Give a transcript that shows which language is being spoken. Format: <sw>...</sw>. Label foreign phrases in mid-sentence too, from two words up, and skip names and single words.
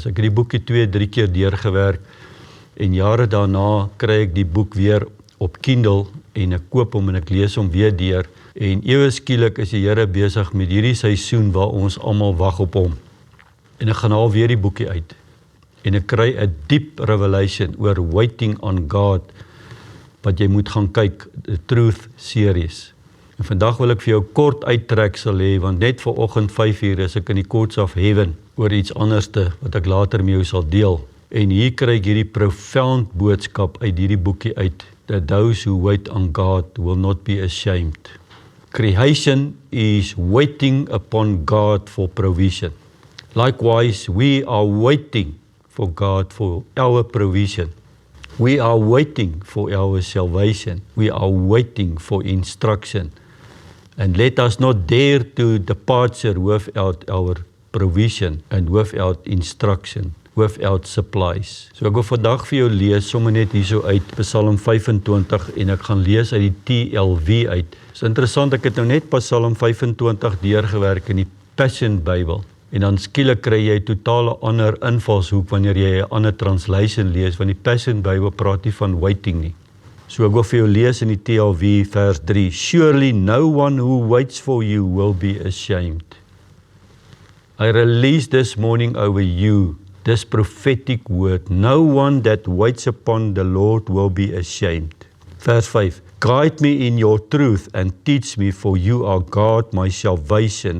<af>Ek het die boekie 2-3 keer deurgewerk en jare daarna kry ek die boek weer op Kindle en ek koop hom en ek lees hom weer deur. En ewe skielik is die Here besig met hierdie seisoen waar ons almal wag op hom. En ek gaan haal weer die boekie uit. En ek kry 'n</af> <en>deep revelation</en> <af>oor Waiting on God, wat jy moet gaan kyk,</af> <en>the Truth series.</en> <af>En vandag wil ek vir jou kort uittreksel hê, want net vanoggend 5:00 is ek in die</af> <en>courts of heaven</en> <af>oor iets anderste wat ek later met jou sal deel. En hier kry ek hierdie profound boodskap uit hierdie boekie uit,</af> <en>that those who wait on God will not be ashamed. Creation is waiting upon God for provision. Likewise, we are waiting for God for our provision. We are waiting for our salvation. We are waiting for instruction. And let us not dare to departure without our provision and without instruction, without supplies.</en> <af>So ek wil vandag vir jou lees, sommer net hierso uit Psalm 25 en ek gaan lees uit die TLV uit. Is interessant, ek het nou net Psalm 25 deurgewerk in die Passion Bible. En dan skielik kry jy 'n totale ander invalshoek wanneer jy 'n ander translation lees, want die Passion Bible praat nie van waiting nie. So ek wil vir jou lees in die TLV vers 3.</af> <en>Surely no one who waits for you will be ashamed. I release this morning over you this prophetic word. No one that waits upon the Lord will be ashamed.</en> <af>Vers 5.</af> <en>Guide me in your truth and teach me, for you are God, my salvation.</en>